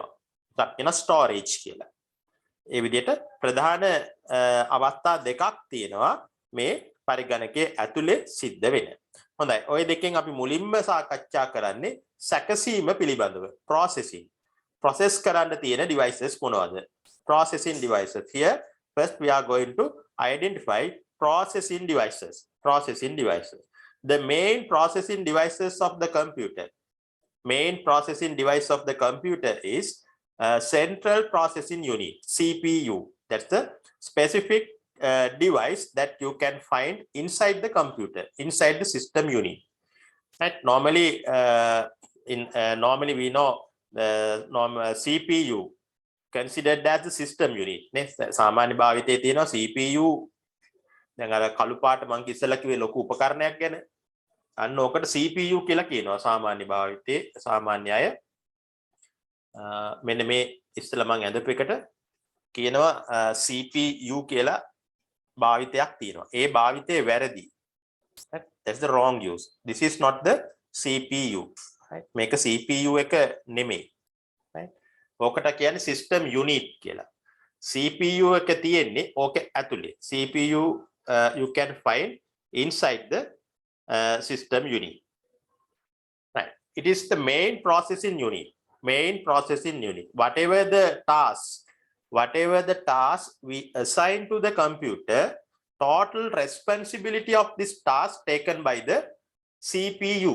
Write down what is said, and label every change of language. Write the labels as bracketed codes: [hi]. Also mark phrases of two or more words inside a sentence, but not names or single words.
[si] අපි කියනවා storage කියලා. ඒ විදිහට ප්‍රධාන අවස්ථා දෙකක් තියෙනවා මේ පරිගණකයේ ඇතුලේ සිද්ධ වෙන. හොඳයි. ඔය දෙකෙන් අපි මුලින්ම සාකච්ඡා කරන්නේ සැකසීම පිළිබඳව. processing. process කරන්න තියෙන devices මොනවද? [en] processing devices. Here first we are going to identify processing devices. Processing devices. The main processing devices of the computer. Main processing device of the computer is central processing unit, CPU. That's the specific device that you can find inside the computer, inside the system unit. Right? Normally, normally we know the CPU considered as the system unit. [si] සාමාන්‍ය භාවිතයේ තියෙනවා CPU. දැන් අර කළු පාට මම ඉස්සෙල්ලා කිව්වේ ලොකු උපකරණයක් ගැන. අන්න ඕකට CPU කියලා කියනවා සාමාන්‍ය භාවිතයේ සාමාන්‍ය අය. මෙන්න මේ ඉස්සෙල්ලා මම ඇඳපු එකට කියනවා CPU කියලා භාවිතයක් තියෙනවා. ඒ භාවිතය වැරදි. [en] Right? That's the wrong use. This is not the CPU. Right? [si] මේක CPU එක නෙමෙයි. Right? ඕකට කියන්නේ [en] system unit [si] කියලා. CPU එක තියෙන්නේ ඕකේ ඇතුලේ. [en] CPU you can find inside the system unit. Right? It is the main processing unit. Main processing unit. Whatever the task we assign to the computer, total responsibility of this task taken by the CPU.